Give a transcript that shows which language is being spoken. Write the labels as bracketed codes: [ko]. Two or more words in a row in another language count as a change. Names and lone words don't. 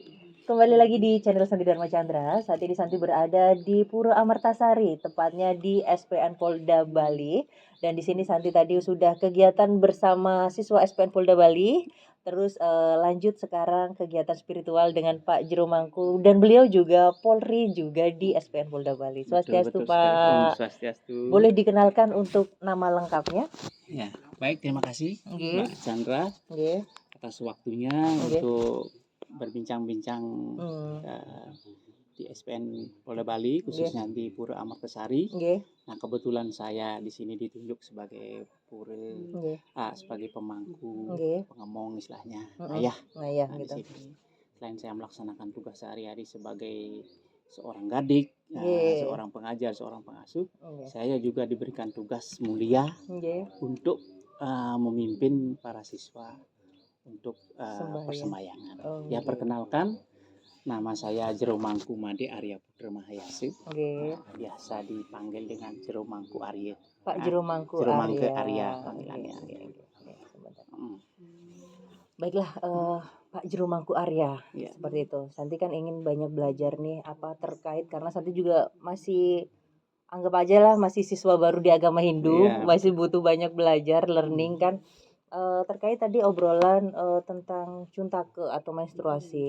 [id] Kembali lagi di channel Santi Dharma Chandra. Saat ini Santi berada di Pura Amartasari, tepatnya di SPN Polda Bali. Dan di sini Santi tadi sudah kegiatan bersama siswa SPN Polda Bali. Terus lanjut sekarang kegiatan spiritual dengan Pak Jero Mangku. Dan beliau juga Polri juga di SPN Polda Bali. Swastiastu, Betul sekali. Om Pak. Swastiastu. Boleh dikenalkan untuk nama lengkapnya? Ya, baik, terima kasih Nggih. Mbak Chandra Nggih. atas waktunya Nggih. untuk berbincang-bincang di SPN Polda Bali, khususnya di Pura Amartasari. Nggih. Nah, kebetulan saya di sini ditunjuk sebagai sebagai pemangku, Nggih. pengemong istilahnya, Ayah di gitu. sini. Selain saya melaksanakan tugas sehari-hari sebagai seorang gadik, Nggih. seorang pengajar, seorang pengasuh, Nggih. saya juga diberikan tugas mulia Nggih. untuk memimpin para siswa untuk Sembahyang. persembahyangan. Oh, Ya, nggih. perkenalkan, nama saya Jero Mangku Made Arya Putra Mahayase. Nggih. Biasa dipanggil dengan Jero Mangku Arya. Pak Jero Mangku Jero Mangku Arya. Arya panggilannya. Sebentar. Baiklah, Pak Jero Mangku Arya. Ya. Seperti itu. Santi kan ingin banyak belajar nih apa terkait, karena Santi juga masih anggap aja lah masih siswa baru di agama Hindu, Ya. masih butuh banyak belajar, learning kan. Terkait tadi obrolan tentang cuntake atau menstruasi.